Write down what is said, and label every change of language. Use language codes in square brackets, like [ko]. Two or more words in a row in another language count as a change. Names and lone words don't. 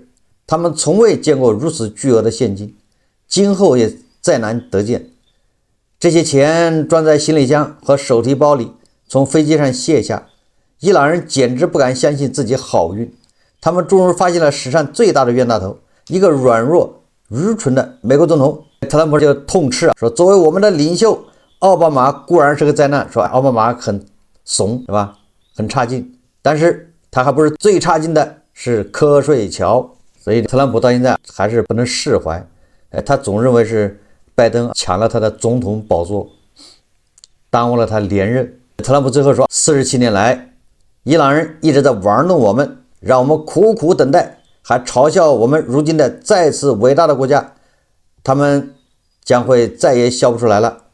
[zh] 他們從未見過如此巨額的現金，今後也再難得見。這些錢裝在行李箱和手提包裡， 從飛機上卸下，伊朗人簡直不敢相信自己好運，他們終於發現了史上最大的冤大頭，一個軟弱愚蠢的美國總統。特朗普就痛斥說，作為我們的領袖，奧巴馬固然是個災難，說奧巴馬很慫，是吧？很差勁，但是他還不是最差勁的是瞌睡橋。所以特朗普到現在還是不能釋懷，他總認為是拜登搶了他的總統寶座，耽誤了他連任。特朗普最後說，47年來伊朗人一直在玩弄我們，讓我們苦苦等待，還嘲笑我們如今的再次偉大的國家，他們將會再也笑不出來了。